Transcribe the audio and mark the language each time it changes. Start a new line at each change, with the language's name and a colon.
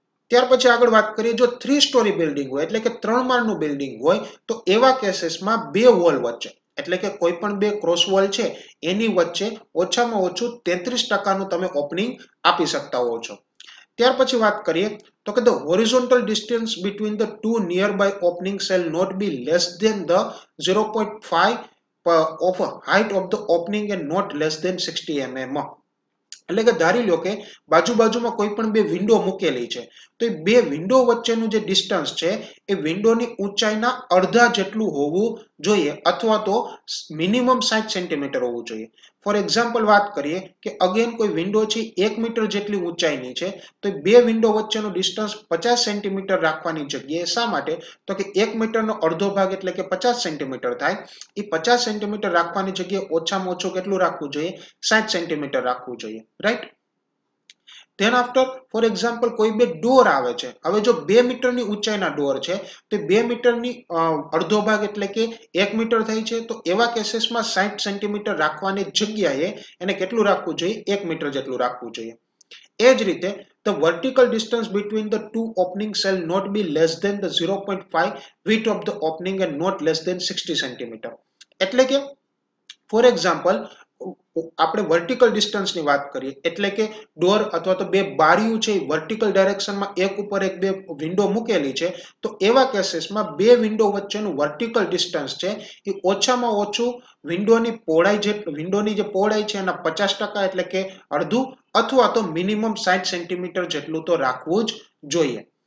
Gujarati: ત્યાર પછી આગળ વાત કરીએ જો 3 સ્ટોરી બિલ્ડિંગ હોય એટલે કે 3 માળનું બિલ્ડિંગ હોય તો એવા કેસીસમાં બે વોલ વચ્ચે એટલે કે કોઈ પણ બે ક્રોસ વોલ છે એની વચ્ચે ઓછામાં ઓછું 33% તમે ઓપનિંગ આપી શકતા હો છો. ત્યાર પછી વાત કરીએ તો કે
English: the horizontal distance between the two nearby opening shall not be less than the 0.5 of height of the opening and not less than 60 mm.
Gujarati: એટલે કે ધારી લો કે બાજુમાં કોઈ પણ બે વિન્ડો મૂકેલી છે તો એ બે વિન્ડો વચ્ચેનું જે ડિસ્ટન્સ છે એ વિન્ડોની ઊંચાઈના અડધા જેટલું હોવું જોઈએ અથવા તો મિનિમમ 60 સેન્ટીમીટર હોવું જોઈએ. ફોર એક્ઝામ્પલ વાત કરીએ કે અગેન કોઈ વિન્ડો છે 1 મીટર જેટલી ઊંચાઈની છે તો બે વિન્ડો વચ્ચેનું ડિસ્ટન્સ 50 સેન્ટીમીટર રાખવાની જગ્યાએ શા માટે તો કે 1 મીટરનો અડધો ભાગ એટલે કે 50 સેન્ટીમીટર થાય, એ 50 સેન્ટીમીટર રાખવાની જગ્યાએ ઓછામાં ઓછું કેટલું રાખવું જોઈએ 60 સેન્ટીમીટર રાખવું જોઈએ, right.
English: then after
Gujarati: for example કોઈ બે ડોર આવે છે, હવે જો 2 મીટરની ઊંચાઈના ડોર છે તો 2 મીટરની અડધો ભાગ એટલે કે 1 મીટર થાય છે, તો એવા કેસીસમાં 60 સેન્ટીમીટર રાખવાની જગ્યાએ એને કેટલું રાખવું જોઈએ 1 મીટર જેટલું રાખવું જોઈએ. એ જ રીતે
English: the vertical distance between the two openings shall not be less than the 0.5 width of the opening and not less than 60 centimeter.
Gujarati: એટલે કે ફોર એક્ઝામ્પલ આપણે વર્ટિકલ ડિસ્ટન્સની વાત કરીએ એટલે કે ડોર અથવા તો બે બારીઓ છે વર્ટિકલ ડાયરેક્શનમાં એક ઉપર એક બે વિન્ડો મૂકેલી છે તો એવા કેસીસમાં બે વિન્ડો વચ્ચેનું વર્ટિકલ ડિસ્ટન્સ છે એ ઓછામાં ઓછું વિન્ડોની જે પહોળાઈ છે એના 50% એટલે કે અડધું અથવા તો મિનિમમ 60 સેન્ટીમીટર જેટલું તો રાખવું જ જોઈએ.